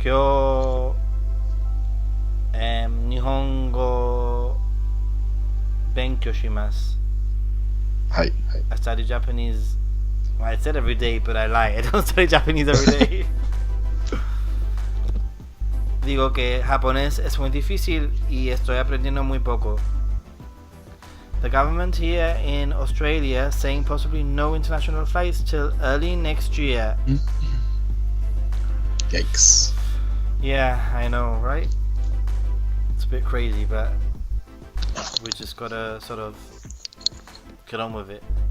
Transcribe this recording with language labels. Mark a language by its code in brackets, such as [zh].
[ja] 今日、日本語勉強します。はい、はい。 [en] I study Japanese. Well, I said every day, but I lie. I don't study Japanese every day. [es] Digo que japonés es muy difícil y estoy aprendiendo muy poco. [en] The government here in Australia saying possibly no international flights till early next year. Yikes. Yeah, I know, right? It's a bit crazy, but we just gotta sort of get on with it.